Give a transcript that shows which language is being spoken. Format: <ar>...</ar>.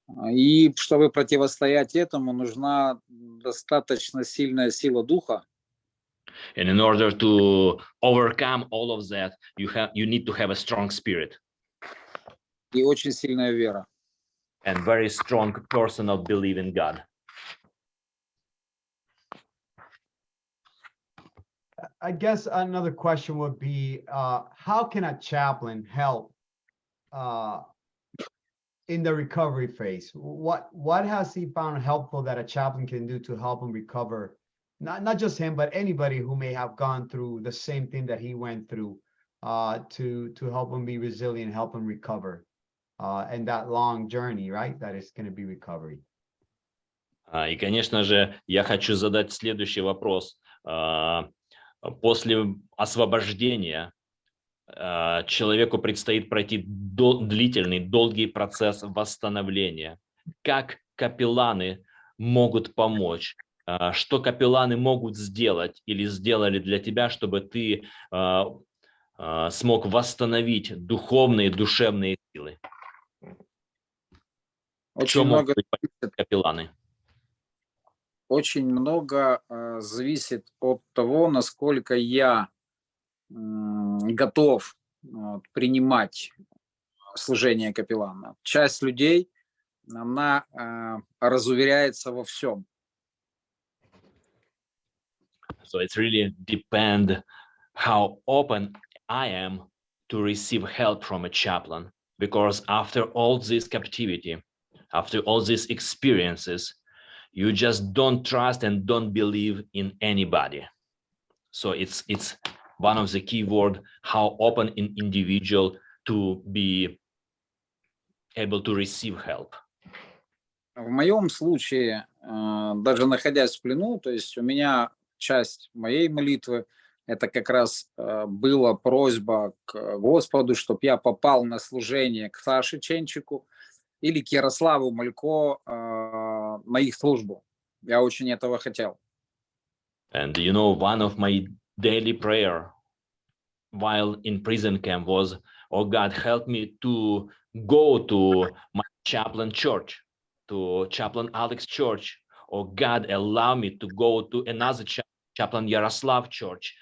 <ru>И чтобы противостоять этому, нужна достаточно сильная сила духа.</ru> <en>And in order to overcome all of that, you need to have a strong spirit.</en> <ru>И очень сильная вера.</ru> <en>And very strong personal belief in God. I guess another question would be, how can a chaplain help in the recovery phase? What has he found helpful that a chaplain can do to help him recover? Not just him, but anybody who may have gone through the same thing that he went through, to help him be resilient, help him recover, and that long journey, right? That is going to be recovery.</en> <ru>И, конечно же, я хочу задать следующий вопрос. После освобождения человеку предстоит пройти длительный, долгий процесс восстановления. Как капелланы могут помочь? Что капелланы могут сделать или сделали для тебя, чтобы ты смог восстановить духовные, душевные силы? Очень много капелланы? Очень много зависит от того, насколько я готов принимать служение капеллана. Часть людей, она разуверяется во всем.</ru> <en>So it's really depend how open I am to receive help from a chaplain, because after all this captivity, after all these experiences, you just don't trust and don't believe in anybody. So it's one of the key word, how open an individual to be able to receive help.</en> <ru>В моем случае, даже находясь в плену, то есть у меня часть моей молитвы, это как раз была просьба к Господу, чтобы я попал на служение к Саше Ченчику или к Ярославу Малько на их службу. Я очень этого хотел.</ru> <en>And you know, one of my daily prayer while in prison camp was, oh God, help me to go to my chaplain church, to Chaplain Alex church. Oh God, allow me to go to another Chaplain Yaroslav church.</en>